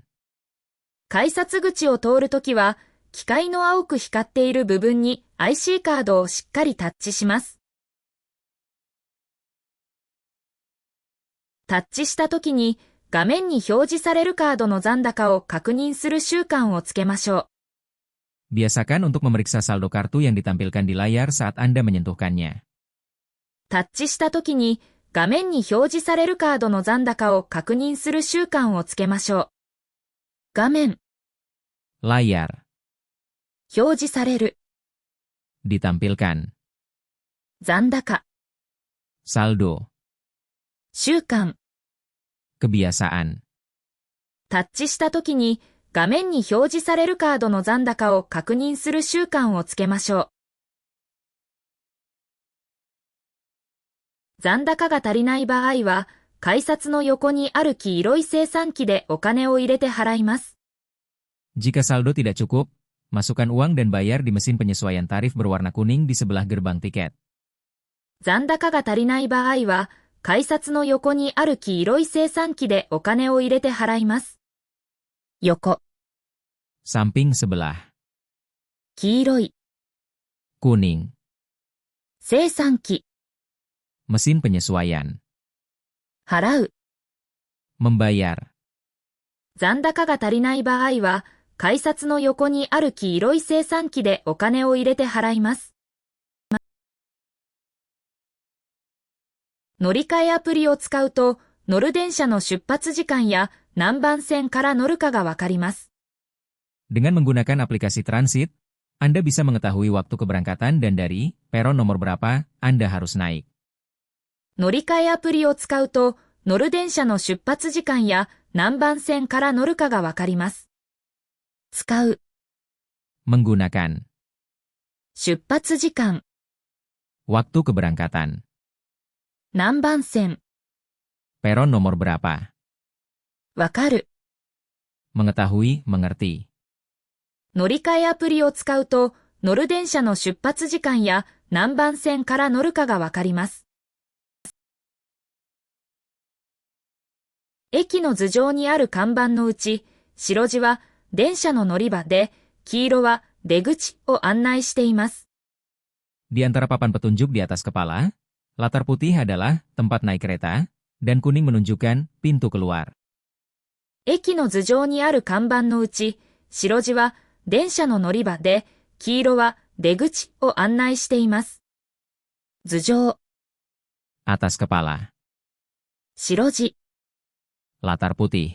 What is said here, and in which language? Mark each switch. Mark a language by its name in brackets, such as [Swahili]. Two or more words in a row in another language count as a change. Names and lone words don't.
[Japanese] 改札口を通るときは、機械の青く光っている部分に IC カードをしっかりタッチします。タッチしたときに画面に表示されるカードの残高を確認する習慣をつけましょ [Indonesian] う。Biasakan untuk memeriksa saldo kartu yang ditampilkan di layar saat Anda menyentuhkannya. [Japanese] タッチしたときに画面に表示されるカードの残高を確認する習慣をつけましょう。画面 [Indonesian] Layar. [Japanese] 表示される [Indonesian] Ditampilkan. [Japanese] 残高 [Indonesian] Saldo. [Japanese] 習慣 [Indonesian] Kebiasaan. [Japanese] タッチしたときに画面に表示されるカードの残高を確認する習慣をつけましょう。残高が足りない場合は、改札の横にある黄色い精算機でお金を入れて払います。 [Indonesian] Jika saldo tidak cukup, masukkan uang dan bayar di mesin penyesuaian tarif berwarna kuning di sebelah gerbang tiket. [Japanese] 残高が足りない場合は、改札の横にある黄色い精算機でお金を入れて払います。横 [Indonesian] Samping sebelah. [Japanese] 黄色い [Indonesian] Kuning. [Japanese] 精算機 [Indonesian] Mesin penyesuaian. [Japanese] 払う [Indonesian] Membayar. [Japanese] 残高が足りない場合は、改札の横にある黄色い精算機でお金を入れて払います。乗り換えアプリを使うと、乗る電車の出発時間や何番線から乗るかがわかります。 [Indonesian] Dengan menggunakan aplikasi transit, Anda bisa mengetahui waktu keberangkatan dan dari peron nomor berapa Anda harus naik. [Japanese] 乗り換えアプリを使うと、乗る電車の出発時間や何番線から乗るかがわかります。使う [Indonesian] Menggunakan. [Japanese] 出発時間 [Indonesian] Waktu keberangkatan. [Japanese] 何番線 [Indonesian] Peron nomor berapa. [Japanese] わかる [Indonesian] Mengetahui, mengerti. [Japanese] 乗り換えアプリを使うと、乗る電車の出発時間や何番線から乗るかがわかります。駅の頭上にある看板のうち、白字は電車の乗り場で、黄色は出口を案内しています。 [Indonesian] Di antara papan petunjuk di atas kepala, latar putih adalah tempat naik kereta, dan kuning menunjukkan pintu keluar. [Japanese] 駅の頭上にある看板のうち、白字は電車の乗り場で、黄色は出口を案内しています。頭上 [Indonesian] Atas kepala. [Japanese] 白地、 [Indonesian] Latar putih.